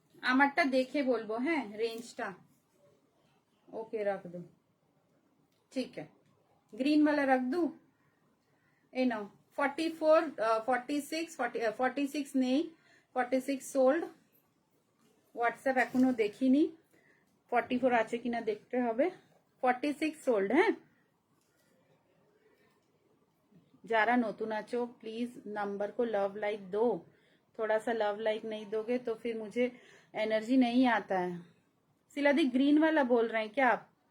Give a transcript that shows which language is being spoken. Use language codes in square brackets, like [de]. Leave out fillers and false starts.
[bn] আমারটা দেখে বলবো, হ্যাঁ রেঞ্জটা। ওকে [hi] রাখ দো। ठीक है, ग्रीन वाला रख दूं? ए नो 44 46 46 नहीं 46 সোল্ড। [bn] হোয়াটসঅ্যাপ এখনো দেখিনি, 44 আছে কিনা দেখতে হবে। [en] 46 sold. [bn] হ্যাঁ, যারা নতুন আছো [hi] प्लीज नंबर को लव लाइक दो, थोड़ा सा लव लाइक नहीं दोगे तो फिर मुझे एनर्जी नहीं आता है। सिलादी ग्रीन वाला बोल रहे हैं क्या आप?